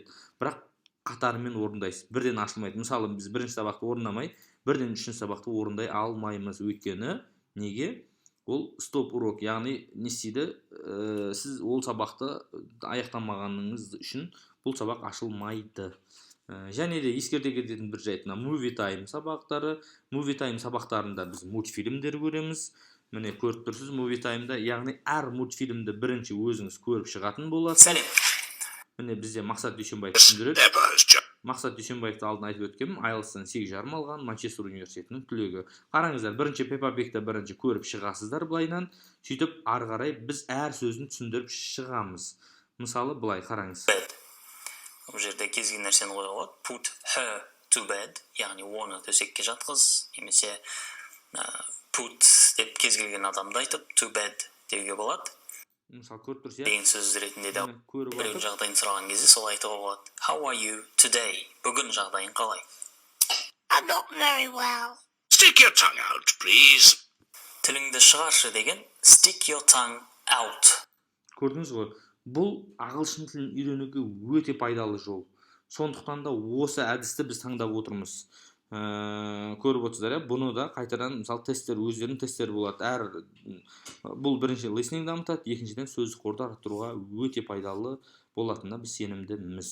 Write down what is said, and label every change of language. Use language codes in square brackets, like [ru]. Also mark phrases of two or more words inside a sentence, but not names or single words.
[kk] Бірақ қатарымен орындайсыз, бірден ашылмайды. Мысалы, біз бірінші сабақты орындамай, бірден үшінші сабақты орындай алмаймыз. Өйткені неге? Ол [ru] стоп урок, [kk] яғни не істейді? Сіз ол сабақты аяқтамағаныңыз үшін бұл сабақ ашылмайды. Және де ескерте кететін бір жайт, [en] movie time [kk] сабақтары. [en] Movie time [kk] сабақтарында біз мультфильмдер көреміз. Міне көріп тұрсыз [en] movie time'да, [kk] яғни әр мультфильмді бірінші өзіңіз көріп шығатын боласыз. Міне бізде Мақсат Дүйсенбаев түсіндіреді. Мақсат Дүйсенбаевты алдын айтып өткенмін, IELTS-тан 8,5 алған, Манчестер университетінің түлегі. Қараңыздар, бірінші Peppa Pig'ті бірінші көріп шығасыздар былайнан, сөйтіп ары қарай біз әр сөзін түсіндіріп шығамыз. Мысалы, былай қараңыз. Бұл жерде кез келген нәрсені қоюға болады. [en] Put her to bed, [kk] яғни оны төсекке жатқыз, немесе put деп кез келген адамды айтып [en] to bed [kk] деуге болады. Мысалы көріп тұрсыз, деген сөз ретінде де біреудің жағдайын сұраған кезде солай айтуға болады. [en] How are you today? [kk] Бүгін жағдайың қалай? [en] I'm not very well. Stick your tongue out, please. [kk] Тіліңді шығаршы деген [en] stick your tongue out. [kk] Көрдіңіз ғой, бұл ағылшын тілін үйренуге өте пайдалы жол. Сондықтан да осы әдісті біз таңдап отырмыз. Көріп отырсыздар, бұны да қайтадан мысалы тесттер, өздерінің тесттері болады. Бұл бірінші listening дамытады, екіншіден сөздік қорды арттыруға өте пайдалы болатынына біз сенімдіміз.